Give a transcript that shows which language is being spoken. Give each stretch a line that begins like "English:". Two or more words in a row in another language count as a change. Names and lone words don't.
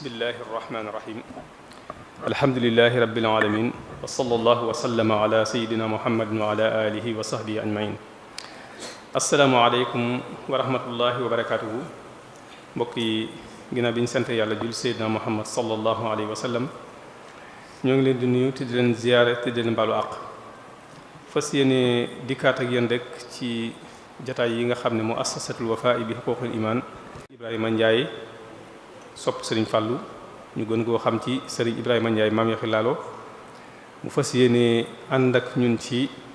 Arabic: الله الرحمن الرحيم الحمد لله رب العالمين وصلى الله وسلم على سيدنا محمد وعلى آله وصحبه أجمعين السلام عليكم ورحمة الله وبركاته
Wolof: mbokk yi ginnaaw bi ñu sant yàlla jul Seydina Muhammad
Arabic: صلى الله عليه وسلم
Wolof: ñoo ngi leen di nuyu te di leen ziyaare te di leen baalu àq fas yéene dikkaat ak yéen rek ci jataay yi nga xam ne muassasatul Wafa bi huquqil iman Ibrahima Ndiaye sopp Serigne Fallou ñu gën koo xam ci Serigne Ibrahima Ndiaye maam yaxi laalo mu fas yéene ànd ak ñun ci